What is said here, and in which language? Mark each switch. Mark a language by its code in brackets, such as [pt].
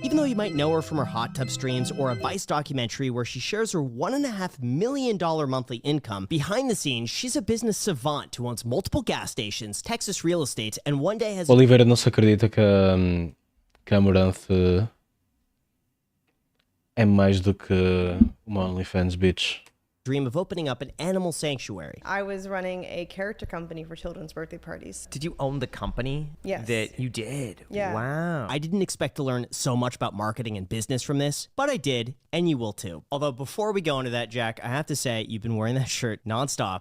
[en] Even though you might know her from her hot tub streams or a Vice documentary where she shares her $1.5 million monthly income, behind the scenes, she's a business savant who owns multiple gas stations, Texas real estate, and one day has [pt] Oliveira não se acredita que a Amaranth é mais do que uma OnlyFans bitch. [en] dream of opening up an animal sanctuary. I was running a character company for children's birthday parties. Did you own the company? Yes. That you did? Yeah. Wow. I didn't expect to learn so much about marketing and business from this, but I did, and you will too. Although before we go into that, Jack, I have to say, you've been wearing that shirt nonstop.